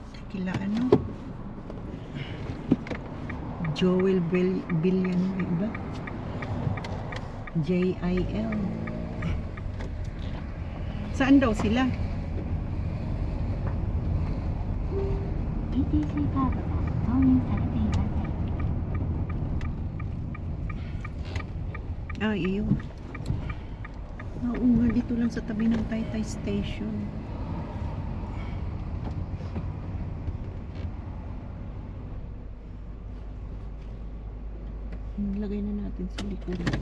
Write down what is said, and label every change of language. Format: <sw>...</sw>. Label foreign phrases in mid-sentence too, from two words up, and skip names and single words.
<tl>Kila ano? Joel Villanueva. JIL. Saan daw sila?</tl> <ja>ETC カードが挿入されていません。</ja> <tl>Ah, iyon. Oo nga, dito lang sa tabi ng Taytay Station. Lagay na natin sa likod.</tl>